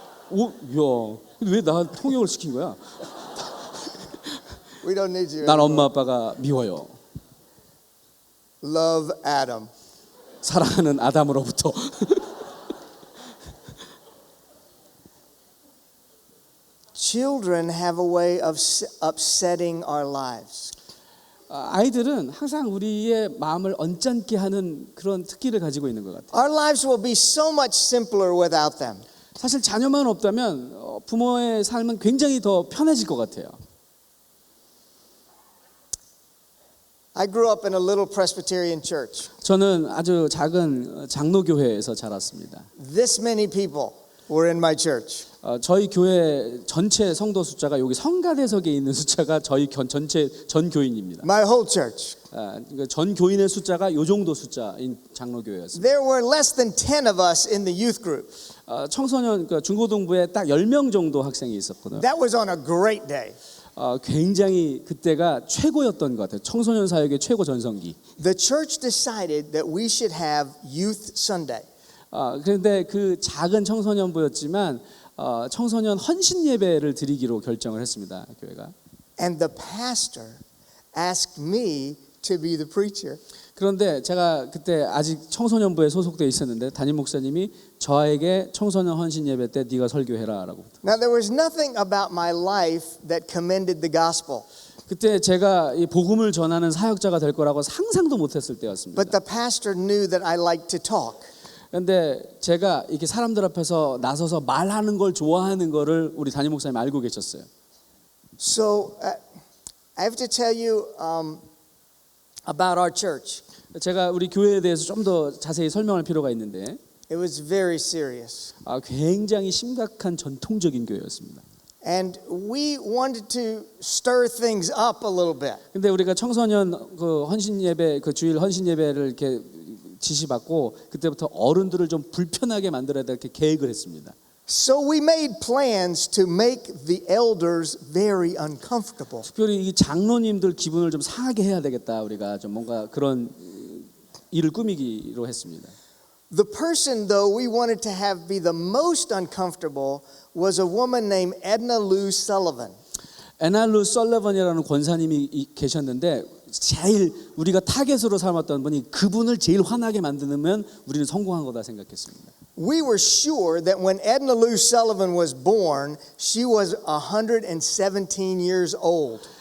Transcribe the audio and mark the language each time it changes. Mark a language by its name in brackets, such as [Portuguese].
[Korean] 오, 야, 왜 나 통역을 시킨 거야? [English] We don't need you. [Korean] 난 엄마 아빠가 미워요. [English] Love Adam. [Korean] 사랑하는 아담으로부터. [English] Children have a way of upsetting our lives. [Korean] 아이들은 항상 우리의 마음을 언짢게 하는 그런 특기를 가지고 있는 것 같아요. [English] Our lives will be so much simpler without them. [Korean] 사실 자녀만 없다면 부모의 삶은 굉장히 더 편해질 것 같아요. [English] I grew up in a little Presbyterian church. [Korean] 저는 아주 작은 장로교회에서 자랐습니다. [English] This many people were in my church. [Korean] 저희 교회 전체 성도 숫자가 여기 성가대석에 있는 숫자가 저희 전체 전 교인입니다. [English] My whole church. [Korean] 전 교인의 숫자가 요 정도 숫자인 장로교회였습니다. [English] There were less than 10 of us in the youth group. [Korean] 청소년 중고등부에 딱 10명 정도 학생이 있었거든요. [English] That was on a great day. [Korean] 굉장히 그때가 최고였던 것 같아요. 청소년 사역의 최고 전성기. [English] The church decided that we should have youth Sunday. [Korean] 그런데 그 작은 청소년부였지만 청소년 헌신 예배를 드리기로 결정을 했습니다. 교회가. [English] And the pastor asked me to be the preacher. [Korean] 그런데 제가 그때 아직 청소년부에 소속돼 있었는데 담임 목사님이 저에게 청소년 헌신 예배 때 네가 설교해라라고. [English] Now there was nothing about my life that commended the gospel. [Korean] 그때 제가 이 복음을 전하는 사역자가 될 거라고 상상도 못했을 때였습니다. [English] But the pastor knew that I liked to talk. [Korean] 그런데 제가 이렇게 사람들 앞에서 나서서 말하는 걸 좋아하는 거를 우리 담임 목사님 알고 계셨어요. [English] So I have to tell you about our church. [Korean] 제가 우리 교회에 대해서 좀 더 자세히 설명할 필요가 있는데 [English] It was very serious. [Korean] 굉장히 심각한 전통적인 교회였습니다. [English] And we wanted to stir things up a little bit. [Korean] 근데 우리가 청소년 그 헌신 예배 그 주일 헌신 예배를 이렇게 지시받고 그때부터 어른들을 좀 불편하게 만들어야 될 이렇게 계획을 했습니다. [English] So we made plans to make the elders very uncomfortable. [Korean] 특별히 이 장로님들 기분을 좀 상하게 해야 되겠다. 우리가 좀 뭔가 그런 일을 꾸미기로 했습니다. [English] The person, though, we wanted to have be the most uncomfortable was a woman named Edna Lou Sullivan. [Korean] 에날루 설러번이라는 권사님이 계셨는데 제일 우리가 타겟으로 삼았던 분이 그분을 제일 화나게 만드면 우리는 성공한 거다 생각했습니다. [English] We were sure that when Edna Lou Sullivan was born, she was 117 years old.